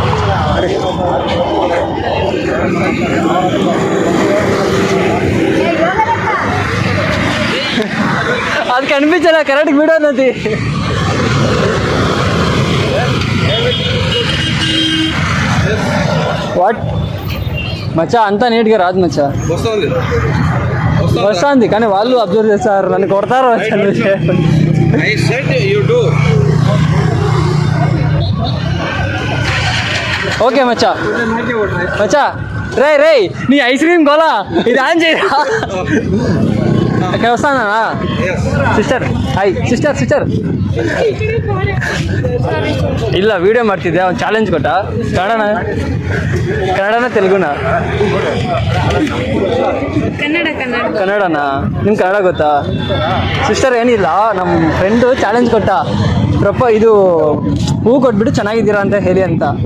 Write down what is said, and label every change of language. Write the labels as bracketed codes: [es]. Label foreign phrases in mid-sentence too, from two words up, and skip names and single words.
[te] అది కనిపించలే కరెక్ట్ వీడియో అన్నది వాట్ మచ్చా అంతా నీట్గా రాదు మచ్చా వస్తుంది కానీ వాళ్ళు అబ్జర్వ్ చేస్తారు నన్ను కొడతారు ఓకే మచ్చా రే నీ [en] ice cream [te] గోలా ఇది ఆన్ చేయరా వస్తానా [en] sister hi sister [kn] ಇಲ್ಲ ವಿಡಿಯೋ ಮಾಡ್ತಿದ್ದೆ ಅವ್ನು ಚಾಲೆಂಜ್ ಕೊಟ್ಟ ಕನ್ನಡನ ತೆಲುಗುನ ಕನ್ನಡನಾ ನಿಮ್ಗೆ ಕನ್ನಡ ಗೊತ್ತಾ ಸಿಸ್ಟರ್ ಏನಿಲ್ಲ ನಮ್ಮ ಫ್ರೆಂಡು ಚಾಲೆಂಜ್ ಕೊಟ್ಟ ಇದು ಹೂ ಕೊಟ್ಬಿಟ್ಟು ಚೆನ್ನಾಗಿದ್ದೀರಾ ಅಂತ ಹೇಳಿ ಅಂತ